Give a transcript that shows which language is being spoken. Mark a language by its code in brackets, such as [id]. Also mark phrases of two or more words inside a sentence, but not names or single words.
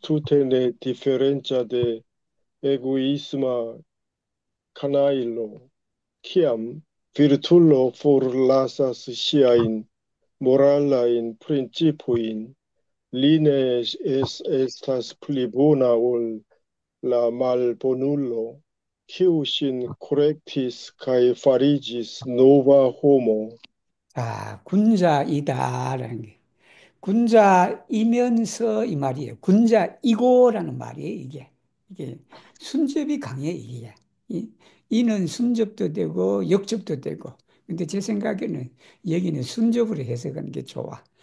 [eo] tute ne differentia de egoisma canailo, ciam virtulo forlasas siain moralain principuin, line estas pli bona ol la malbonulo, quiu sin correctis cae farigis nova homo. [ko] 군자이다라는 게. 군자이면서 이 말이에요. 군자이고라는 말이에요, 이게. 이게 순접이 강해, 이게. 이는 순접도 되고, 역접도 되고. 근데 제 생각에는 여기는 순접으로 해석하는 게 좋아.